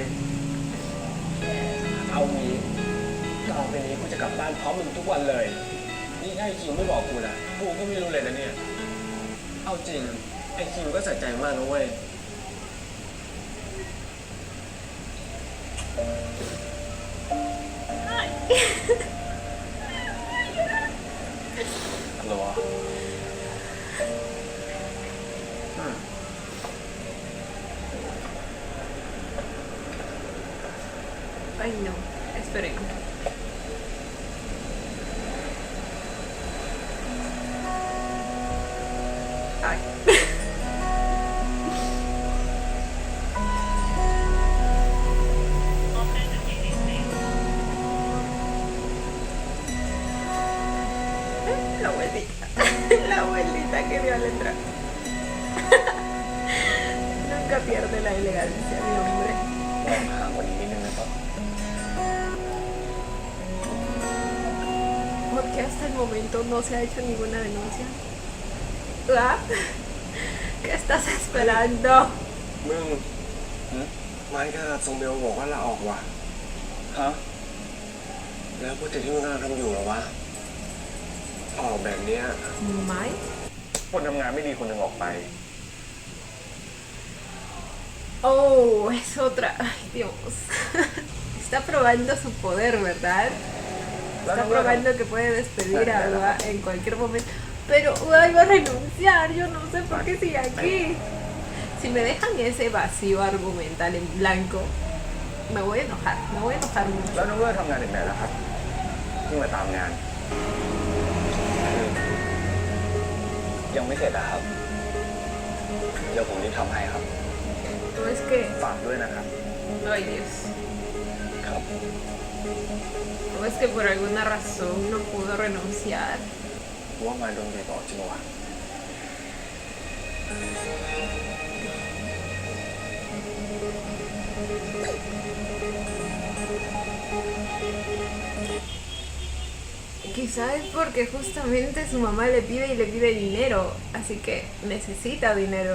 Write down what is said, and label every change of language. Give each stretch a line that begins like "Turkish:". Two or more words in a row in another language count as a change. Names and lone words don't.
Thai: เอางี้ต่อไปนี้กูจะกลับบ้านพร้อมมึงทุกวันเลย นี่ถ้าไอ้คิวไม่บอกกูนะกูก็ไม่รู้เลยนะเนี่ย เอาจริงไอ้คิวก็ใส่ใจมากนะเว้ย ฮัลโหล
Spanish: Ay, no. Esperen. Ay. La abuelita. La abuelita que vio al entrar. Nunca pierde la elegancia, mi hombre.
Thai: ลองห่างกว่านี้นิดนึงนะครับ
Spanish: Porque hasta el momento no se ha hecho ninguna denuncia. ¿Ah? ¿Qué estás esperando?
Thai: มึงมันก็ส่งเมลบอกว่าลาออกว่ะ ฮะ แล้วโปรเจกต์ที่มึงกำลังทำอยู่เหรอวะ ออกแบบเนี้ย
Spanish: ¿Mai?
Thai: คนทำงานไม่ดีคนหนึ่งออกไป
Spanish: Oh, es otra. Ay, Dios. Está probando su poder, ¿verdad? Está probando que puede despedir a Ua en cualquier momento. Pero Ua iba a renunciar. Yo no sé por qué sigue aquí. Si me dejan ese vacío argumental en blanco, me voy a enojar. Me voy a enojar
Thai: แล้ว
Spanish: mucho.
Thai: น้องเอื้อทำงานถึงไหนแล้วครับเพิ่งมาตามงาน ยังไม่เสร็จนะครับ เดี๋ยวผมรีบทำให้ครับ
Spanish: No es que.
Thai: ฝากด้วยนะครับ
Spanish: Ay, Dios.
Thai: ครับ
Spanish: No es que por alguna razón no pudo renunciar.
Thai: ว่างานโดนตีต่อจริงวะ
Spanish: Quizás es porque justamente su mamá le pide y le pide dinero, así que necesita dinero.